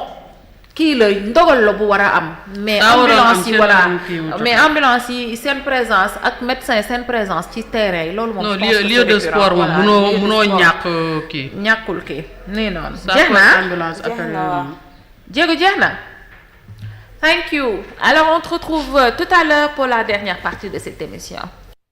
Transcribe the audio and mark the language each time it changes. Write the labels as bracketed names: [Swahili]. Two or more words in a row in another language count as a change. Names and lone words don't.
[Wolof] kii la ndogal la bu war a am. mais ambulance yi voilà mais ambulance yi seen présence ak médecin seen présence ci terrain yi loolu moom. [French] non lieu de sport [Wolof] moom munoo ñàkk kii. ñàkkul kii nii noonu. jeex na ambulance jéego jeex na. [English] Thank you. [French] Alors on te retrouve tout à l'heure pour la dernière partie de cette émission.